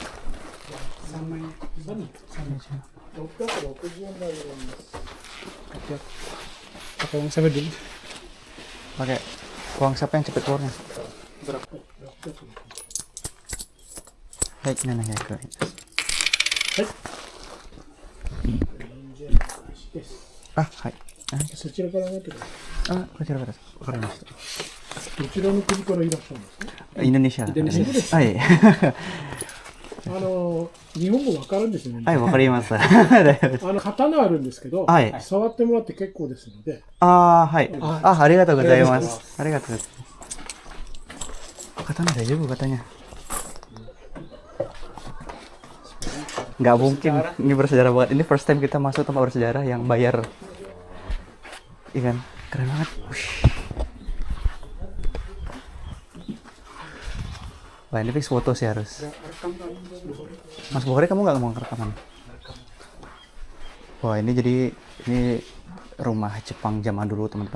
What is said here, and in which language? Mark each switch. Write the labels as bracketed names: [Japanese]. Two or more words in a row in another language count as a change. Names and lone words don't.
[Indonesian] Sama pakai uang siapa dulu? Pakai uang siapa yang cepet keluarnya? Hai, nana ya ke. [Japanese] Ah, hai. そちらからなってくださ Ah,こちらから。わかりました。い。どちらの国からいらっしゃるんですか。 Indonesia. Indonesia. はい。日本語わかるんですよね。はい、わかります。大丈夫です。刀あるんですけど、はい触ってもらって結構ですので。あー、はい。あ、ありがとうございます。ありがとうございます。 [Indonesian] Katanya udah juga katanya. Nggak mungkin, ini bersejarah banget. Ini [English] first time [Indonesian] kita masuk tempat bersejarah yang bayar. Iya kan? Keren banget. Wush. Wah ini fix foto sih harus. Mas Bukhari kamu nggak mau rekaman? Wah ini jadi ini rumah Jepang zaman dulu teman-teman.